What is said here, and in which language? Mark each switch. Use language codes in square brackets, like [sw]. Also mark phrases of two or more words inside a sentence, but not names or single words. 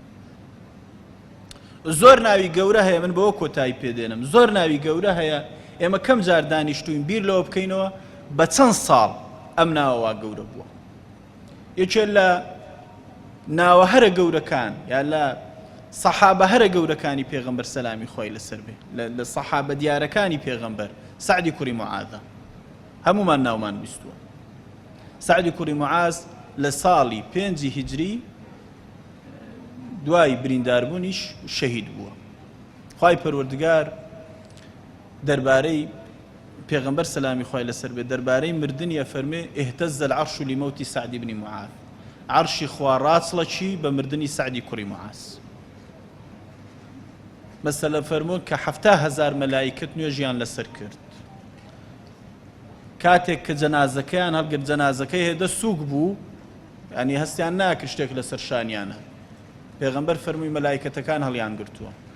[ckb] زۆر ناوی گەورە هەیە من بەوە کۆتایی پێدێنم زۆر ناوی گەورە هەیە ئێمە کەم جار دانیشتوین بیر لەوە بکەینەوە بە چەند ساڵ ئەم ناوەوا گەورە بووە یەکێک لە ناوە هەرە گەورەکان یا لە سەحابە هەرە گەورەکانی پێغەمبەر سەلامی خۆی لەسەر بێ لە سەحابە دیارەکانی پێغەمبەر سەعدی کوڕی موعاذە هەمومان ناومان بیستووە سەعدی کوڕی موعاذ لە ساڵی 5 هیجری دوای برینداربوونیش شەهید بووە خوای پەروەردگار دەربارەی پێغەمبەر سەلامی خۆی لەسەر بێ دەربارەی مردنی فەرمێ [ar] اهتز العرش لموت سعد بن معاذ [ckb] عرشی خوا ڕاچڵەچی بە مردنی سعدی کوڕی معاذ مەسەلە فەرموون کە 7,000 مەلایکەت نوێژیان لەسەر کرد کاتێک کە جەنازەکەیان هەڵگرت جەنازەکەی هێدە سووک بوو ینی هەستیان ناکرد شتێک لەسەر شانیانە پێغەمبەر فەرمووی مەلایکەتەکان هەڵیان گرتووە